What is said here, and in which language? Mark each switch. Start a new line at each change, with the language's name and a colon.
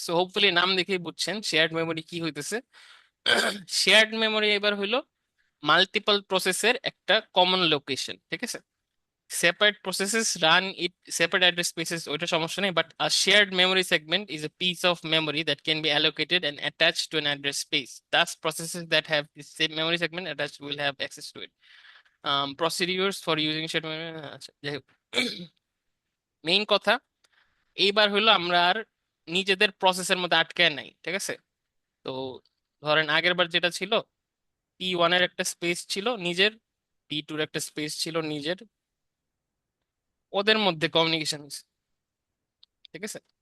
Bangla: So hopefully নাম দেখেই বুঝছেন শেয়ার্ড মেমোরি কি হইতেছে। শেয়ার্ড মেমোরি এবার হইলো মাল্টিপল প্রসেসের একটা কমন লোকেশন, ঠিক আছে?
English: separate processes run it separate address spaces,
Bangla: ওইটা সমস্যা নেই,
English: But a shared memory segment is a piece of memory that can be allocated and attached to an address space. Thus processes that have the same memory segment attached will have access to it. Procedures for using shared memory,
Bangla: আচ্ছা যাই হোক, main কথা এইবার হলো আমরা আর নিজেদের প্রসেসের মধ্যে আটকায় নাই, ঠিক আছে? তো ধরেন আগের বার যেটা ছিল, P1 এর একটা স্পেস ছিল নিজের, P2 এর একটা স্পেস ছিল নিজের, ওদের মধ্যে কমিউনিকেশন, ঠিক আছে?